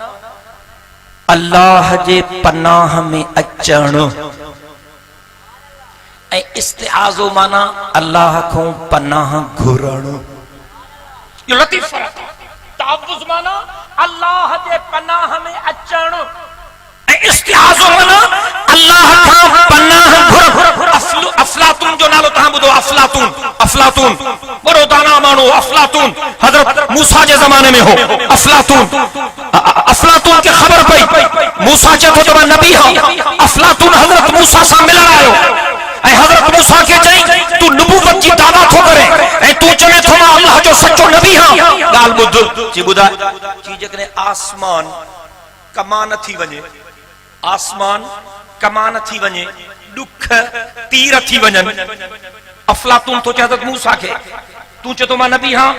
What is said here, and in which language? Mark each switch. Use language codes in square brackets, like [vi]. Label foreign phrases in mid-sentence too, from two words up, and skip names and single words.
[sd] तअव्वुज़ माना अल्लाह जे पनाह में अचण ऐं इस्तिआज़ो माना अल्लाह को पनाह घुरण। यो लतीफ़ फ़र्क़ आहे। तअव्वुज़ माना अल्लाह जे पनाह में अचण ऐं इस्तिआज़ो माना अल्लाह का पनाह घुरण। अफलातून जो नालो तहां ॿुधो, अफलातून बड़ो दाना माण्हू अफलातून हज़रत मूसा जे ज़माने में हो। अफलातून के खबर पई, मूसा चए थो त मां नबी हां। अफलातून हज़रत मूसा सां मिलण आयो ऐं हज़रत मूसा के चई तू नबूवत जी दावा थो करे ऐं तू चवे थो मां अल्लाह जो सच्चो नबी हां। ॻाल्हि ॿुध जी ॿुधाए जी जेकॾहिं आसमान कमान थी वञे, आसमान कमान थी वञे, दुख तीर थी वञनि, अफलातून तो चए हज़रत मूसा के तू चए थो मां नबी हां।